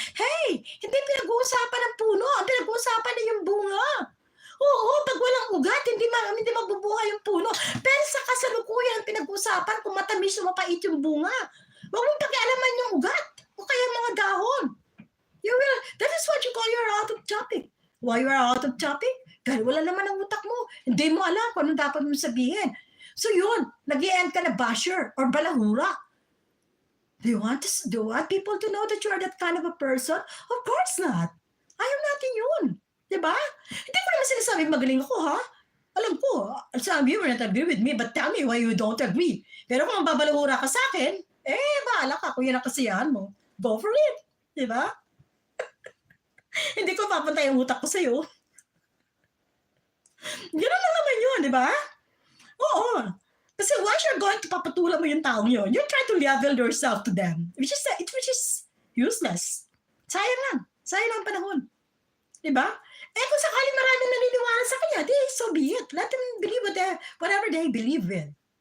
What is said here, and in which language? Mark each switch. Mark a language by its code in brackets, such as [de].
[tl] Hey, hindi pinag-uusapan ng puno. Ang pinag-uusapan na yung bunga. Oo, pag walang ugat, hindi mabubuhay yung puno. Pero sa kasalukuyan, pinag-uusapan kung matamis o mapait yung bunga. Huwag mong pakialaman yung ugat o kaya mga dahon. [en] That is what you call you're out of topic. Why you are out of topic? [tl] Dahil wala naman ang utak mo. Hindi mo alam kung anong dapat mong sabihin. So yun, nag-i-end ka na basher or balahura. [en] Do you want people to know that you are that kind of a person? Of course not. [tl] Ayaw natin yun. Diba? Hindi ko naman sinasabi magaling ako, ha? Alam ko, [en] some of you will not agree with me, but tell me why you don't agree. [tl] Pero kung babalahura ka sa akin, bahala ka kung yun ang kasiyahan mo. [en] Go for it. [tl] Diba? Hindi ko papunta yung utak ko sa'yo. Gano'n lang naman yun, diba? Oo. [en] Kasi once you're going to [tl] papatulan mo yung taong yun, [en] you try to level yourself to them, which is useless. [tl] Sayang lang. Sayang lang panahon. Diba? Kung sakaling maraming naniniwala sa kanya, [en] so be it. Let them believe whatever they believe in.